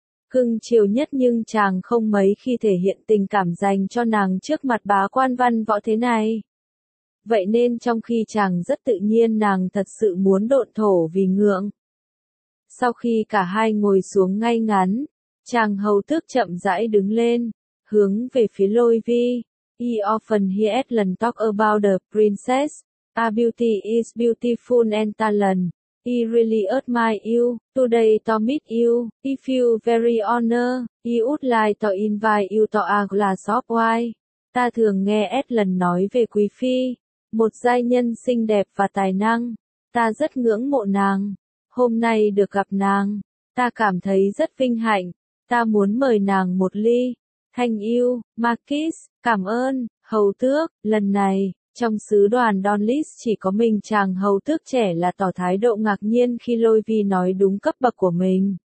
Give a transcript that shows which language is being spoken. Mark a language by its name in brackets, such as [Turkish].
[Vietnamese] Cưng chiều nhất nhưng chàng không mấy khi thể hiện tình cảm dành cho nàng trước mặt bá quan văn võ thế này. Vậy nên trong khi chàng rất tự nhiên nàng thật sự muốn độn thổ vì ngượng. Sau khi cả hai ngồi xuống ngay ngắn, chàng hầu thước chậm rãi đứng lên, hướng về phía Lôi Vi. [English] He often hears them talk about the princess. Our beauty is beautiful and talent. He really admire you. Today to meet you, he feel very honored. He would like to invite you to a glass of wine. [Vietnamese] Ta thường nghe Edlin nói về Quý Phi, một giai nhân xinh đẹp và tài năng. Ta rất ngưỡng mộ nàng. Hôm nay được gặp nàng, ta cảm thấy rất vinh hạnh. Ta muốn mời nàng một ly. [English] Thank you, Marquis, [Vietnamese] cảm ơn, hầu tước, lần này, trong sứ đoàn Donlis chỉ có mình chàng hầu tước trẻ là tỏ thái độ ngạc nhiên khi Lôi Vi nói đúng cấp bậc của mình.